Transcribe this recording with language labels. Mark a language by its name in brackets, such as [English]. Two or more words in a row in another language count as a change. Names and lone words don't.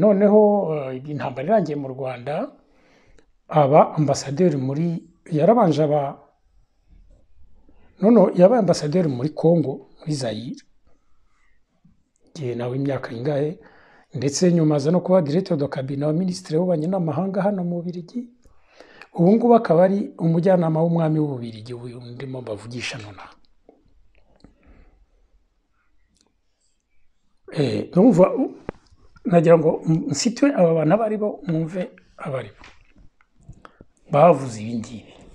[Kinyarwanda] Noneho intambara irangiye mu Rwanda aba ambasaderi yarabanje yabaye ambasaderi muri Congo, muri Zaire, gihe nawe imyaka ingahe, ndetse nyuma aza no kuba [French] directeur de cabinet [Kinyarwanda] wa ministre w'ububanyi n'amahanga hano mu Bubiligi. Ubu ngubu akaba ari umujyanama w'umwami w'Ububiligi, uyu ndimo bavugisha nonaha. Numva nagira ngo nsitwe aba bana bari bo mwumve abari bo bavuze ibi ngibi.